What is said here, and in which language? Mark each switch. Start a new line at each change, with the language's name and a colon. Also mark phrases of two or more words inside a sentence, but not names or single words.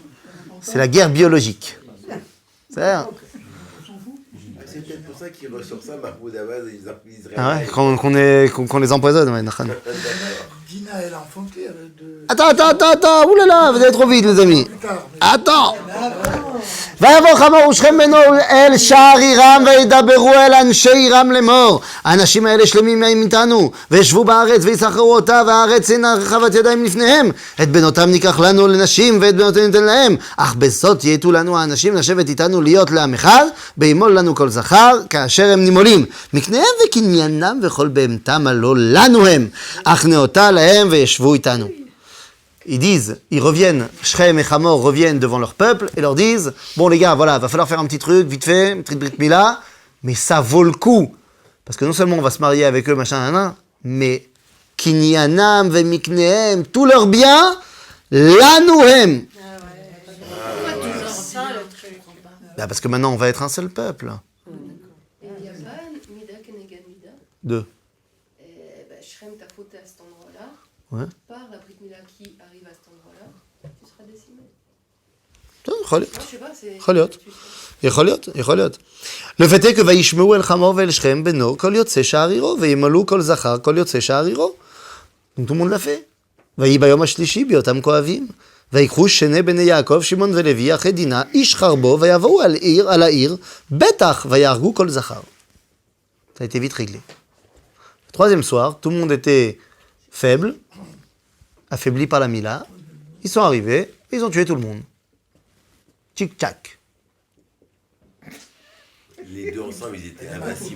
French: C'est la guerre biologique. C'est peut-être pour ça qu'il ressort ça, Mahmoud Abbas et les Israéliens. Ah ouais, qu'on les empoisonne, ouais, Nachan. Dina, elle a enfanté avec de... Attends, oulala, vous allez trop vite, les amis. Attends.
Hebrew: ויבוא חמור ושכם בנו אל שער עירם וידברו אל אנשי עירם לאמור האנשים האלה שלמים הם איתנו וישבו בארץ ויסחרו אותה והארץ אינה רחבת ידיים לפניהם את בנותם ניקח לנו לנשים ואת בנותינו ניתן להם אך בזאת יהיו לנו האנשים לשבת איתנו להיות לעם אחד בימול לנו כל זכר כאשר הם נימולים מקניהם וקניינם וכל בהמתם הלא לנו הם אך נאותה להם וישבו איתנו.
French: Ils disent, ils reviennent, Shrem et Hamor reviennent devant leur peuple et leur disent, bon les gars, voilà, va falloir faire un petit truc, vite fait, une petite
Hebrew: ברית מילה,
French: mais ça vaut le coup. Parce que non seulement on va se marier avec eux, machin, mais
Hebrew: קניינם ומקניהם,
French: tous leurs biens, Lanouhem. Parce que maintenant on va être un seul peuple. Et il n'y a pas
Hebrew: מידה כנגד מידה.
French: Deux. Shrem t'a fauté à cet endroit-là. Ouais. Par la
Hebrew: ברית מילה
French: qui arrive à cet endroit-là, tu seras décimé. Moi, je sais pas, c'est...
Hebrew: יכול להיות.
French: Le fait est que
Hebrew: וישמעו אל חמור ואל שכם בנו כל יוצא שערירו וימלאו כל זכר כל יוצא שערירו.
French: Donc tout le monde l'a fait.
Hebrew: ויהי ביום השלישי בהיותם כואבים. ויקחו שני בני יעקב שמעון ולוי אחי דינה איש חרבו ויבואו על העיר בטח ויהרגו כל זכר.
French: Ça a été vite réglé. Le troisième soir, tout le monde était faible, affaibli par la Mila. Ils sont arrivés, ils ont tué tout le monde. Tchic-tchac. Les deux ensemble, ils étaient invincibles.